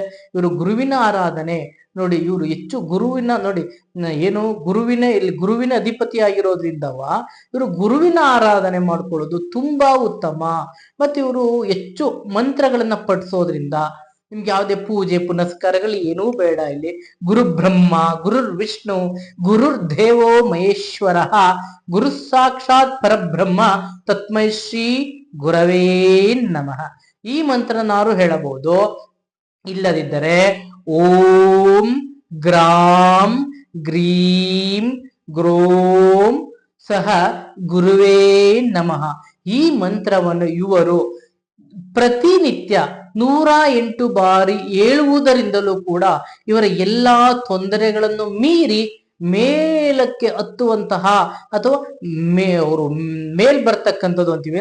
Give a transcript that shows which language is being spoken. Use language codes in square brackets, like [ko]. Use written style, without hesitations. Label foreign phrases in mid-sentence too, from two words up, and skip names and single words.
[kn] ಇವರು ಗುರುವಿನ ಆರಾಧನೆ ನೋಡಿ, ಇವರು ಹೆಚ್ಚು ಗುರುವಿನ ನೋಡಿ ಏನು ಗುರುವಿನ ಅಧಿಪತಿ ಆಗಿರೋದ್ರಿಂದವ ಇವರು ಗುರುವಿನ ಆರಾಧನೆ ಮಾಡ್ಕೊಳ್ಳೋದು ತುಂಬಾ ಉತ್ತಮ. ಮತ್ತೆ ಇವರು ಹೆಚ್ಚು ಮಂತ್ರಗಳನ್ನ ಪಠಿಸೋದ್ರಿಂದ ನಿಮ್ಗೆ ಯಾವುದೇ ಪೂಜೆ ಪುನಸ್ಕಾರಗಳು ಏನೂ ಬೇಡ. [sa] ಇಲ್ಲಿ ಗುರು ಬ್ರಹ್ಮ, ಗುರುರ್ ವಿಷ್ಣು, ಗುರುರ್ ದೇವೋ ಮಹೇಶ್ವರ, ಗುರು ಸಾಕ್ಷಾತ್ ಪರಬ್ರಹ್ಮ, ತಸ್ಮೈ ಶ್ರೀ ಗುರವೇ ನಮಃ. [kn] ಈ ಮಂತ್ರನಾರು ಹೇಳಬಹುದು. ಇಲ್ಲದಿದ್ದರೆ [sa] ಓಂ ಗ್ರಾಂ ಗ್ರೀಂ ಗ್ರೋಂ ಸಹ ಗುರುವೇ ನಮಃ [kn] ಈ ಮಂತ್ರವನ್ನು ಇವರು ಪ್ರತಿನಿತ್ಯ 108 ಬಾರಿ ಹೇಳುವುದರಿಂದಲೂ ಕೂಡ ಇವರ ಎಲ್ಲಾ ತೊಂದರೆಗಳನ್ನು ಮೀರಿ ಮೇಲಕ್ಕೆ ಹತ್ತುವಂತಹ ಅಥವಾ ಅವರು ಮೇಲ್ ಬರ್ತಕ್ಕಂಥದ್ದು ಅಂತೀವಿ.